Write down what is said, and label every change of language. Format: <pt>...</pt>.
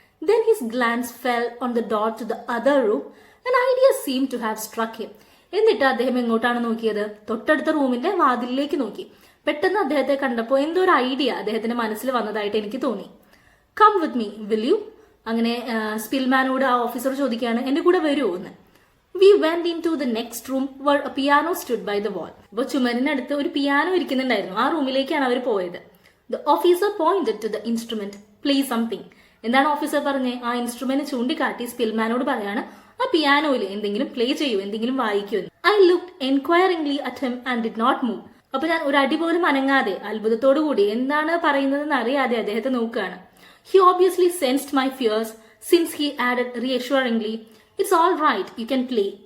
<en>Then his glance fell on the door to the other room. An idea seemed to have struck him.</en> <ml>എന്നിട്ട് അദ്ദേഹം എങ്ങോട്ടാണ് നോക്കിയത്? തൊട്ടടുത്ത റൂമിന്റെ വാതിലിലേക്ക് നോക്കി. പെട്ടെന്ന് അദ്ദേഹത്തെ കണ്ടപ്പോൾ എന്തോ ഒരു ഐഡിയ അദ്ദേഹത്തിന്റെ മനസ്സിൽ വന്നതായിട്ട് എനിക്ക് തോന്നി.</ml> <en>Come with me will you?</en> <ml>അങ്ങനെ സ്പിൽമാനോട് ആ ഓഫീസർ ചോദിക്കുകയാണ്, എന്റെ കൂടെ വരുമോ എന്ന്.</ml> <en>We went in to the next room where a piano stood by the wall.</en> <ml>അപ്പോൾ ചുമരിനടുത്ത് ഒരു പിയാനോ ഇരിക്കുന്നുണ്ടായിരുന്നു. ആ റൂമിലേക്കാണ് അവർ പോയത്.</ml> <en>The officer pointed to the instrument. Play something.</en> <ml>എന്താണ് ഓഫീസർ പറഞ്ഞേ? ആ ഇൻസ്ട്രുമെന്റ് ചൂണ്ടിക്കാട്ടി സ്പിൽമാനോട് പറയാണ്, ആ പിയാനോയിൽ എന്തെങ്കിലും പ്ലേ ചെയ്യൂ, എന്തെങ്കിലും വായിക്കൂ.</ml> <en>I looked enquiringly at him and did not move.</en> <ml>അപ്പൊ ഞാൻ ഒരു അടി പോലും അനങ്ങാതെ അത്ഭുതത്തോടു കൂടി എന്താണ് പറയുന്നതെന്ന് അറിയാതെ അദ്ദേഹത്തെ നോക്കുകയാണ്.</ml> <en>He obviously sensed my fears since he added reassuringly, it's all right, you can play.</en>